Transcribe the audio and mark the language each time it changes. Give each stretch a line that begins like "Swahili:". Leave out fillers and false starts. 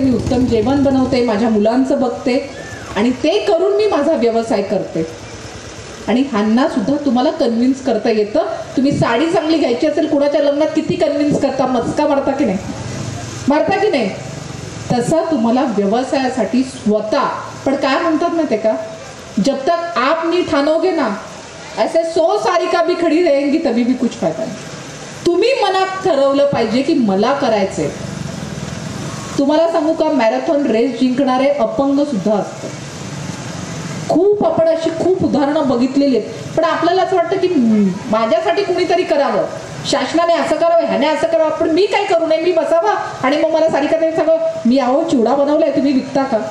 Marathi: मी उत्तम जेवण बनवते, माझ्या मुलांचं बघते, आणि ते करून मी माझा व्यवसाय करते. आणि ह्यांना सुद्धा तुम्हाला कन्व्हिन्स करता येतं. तुम्ही साडी चांगली घ्यायची असेल कुणाच्या लग्नात, किती कन्व्हिन्स करता, मस्का मारता की नाही, तसा तुम्हाला व्यवसायासाठी स्वतः. पण काय म्हणतात माहिती आहे का,
Hindi: जब तक आप नहीं ठानोगे ना, ऐसे 100 सारिका भी खड़ी रहेंगी तभी भी कुछ फायदा नाही.
Marathi: तुम्ही मनात ठरवलं पाहिजे की मला करायचंय. तुम्हाला सांगू का, मॅरेथॉन रेस जिंकणारे अपंग सुद्धा असतात. खूप आपण अशी खूप उदाहरणं बघितलेली आहेत. पण आपल्याला असं वाटतं की माझ्यासाठी कुणीतरी करावं, शासनाने असं करावं, ह्याने असं करावं, पण मी काय करू नये, मी बसावा आणि मग मला सारिकाताई सगळं, मी अहो चिवडा बनवलाय तुम्ही विकता का.